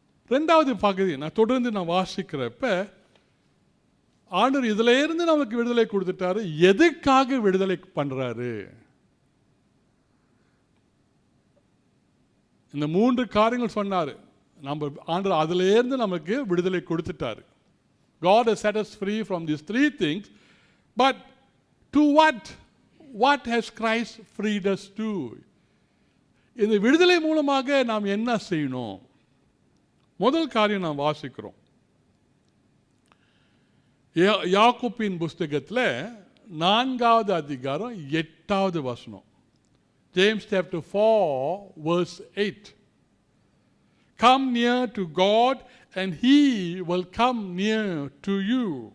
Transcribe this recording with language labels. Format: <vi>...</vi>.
<ta>2வது பகுதி தொடர்ந்து நான் வாசிக்கிறப்ப, ஆண்டவர் இதுல இருந்து நமக்கு விடுதலை கொடுத்துட்டாரு. எதுக்காக விடுதலை பண்றாரு? இந்த 3 காரியங்கள் சொன்னாரு. நம்ம ஆண்டவர் அதுல இருந்து நமக்கு விடுதலை கொடுத்துட்டாரு.</ta> <en>God has set us free from these 3 things. But to what? What has Christ freed us to?</en> <ta>இந்த விடுதலை மூலமாக நாம் என்ன செய்யணும்? முதல் காரியம் நாம் வாசிக்கிறோம். யாக்கோபின் புஸ்தகத்தில் 4வது அதிகாரம் 8வது வசனம்.</ta> <en>James chapter 4 verse 8. Come near to God and he will come near to you.</en>